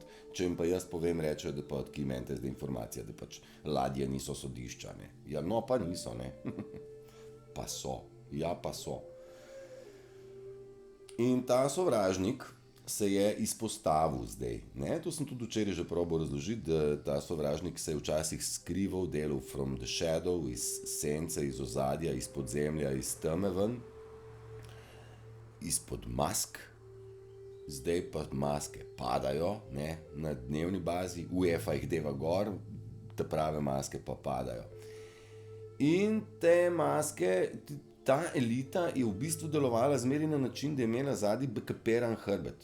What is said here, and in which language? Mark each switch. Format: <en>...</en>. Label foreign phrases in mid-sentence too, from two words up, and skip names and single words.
<sl>Če jim pa jaz povem, rečejo, da pa odkje imate zdaj informacije, da pač ladje niso sodišča, ne. Ja, no pa niso, ne. Pa so. Ja, pa so. In ta sovražnik se je izpostavil zdaj. Ne? To sem tudi včeraj že probal razložiti, da ta sovražnik se je včasih skrival, delal</sl> <en>from the shadow,</en> <sl>iz sence, iz ozadja, iz podzemlja, iz teme ven, izpod mask. Zdaj pa maske padajo, ne? Na dnevni bazi, UEFA jih deva gor, te prave maske pa padajo. In te maske, ta elita je v bistvu delovala zmeraj na način, da je imela zadnji backupiran hrbet.</sl>